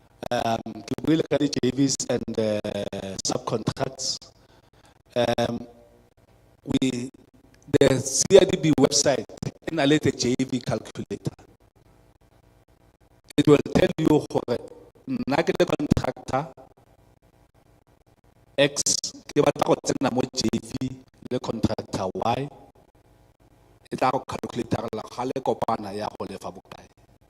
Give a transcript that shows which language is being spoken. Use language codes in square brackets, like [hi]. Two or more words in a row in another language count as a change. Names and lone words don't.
[en] We look at the JVs and subcontracts. the CIDB website in a later JV calculator. It will tell you the contractor X [tn] ke batla go tsena mo JV le contractor Y. [en] It will calculate [tn] ga le kopana ya go lefa bokae.